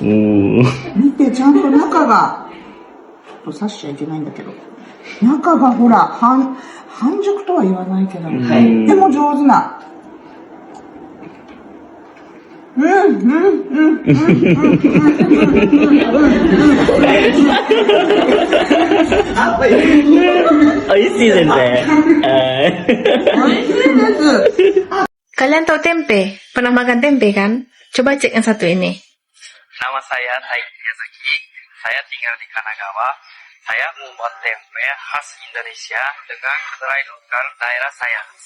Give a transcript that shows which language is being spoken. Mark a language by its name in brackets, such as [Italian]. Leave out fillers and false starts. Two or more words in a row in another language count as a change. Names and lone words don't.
[Japanese] 見て、ちゃんと中が、ちょっと刺しちゃいけないんだけど、中がほら、半熟とは言わないけど、とっても上手な。美味しいですね。 [Indonesian] Kalian tahu tempe? Pernah makan tempe kan? Coba cek yang satu ini. Nama saya Taiki Miyazaki. Saya tinggal di Kanagawa. Saya membuat tempe khas Indonesia dengan kedelai lokal daerah saya.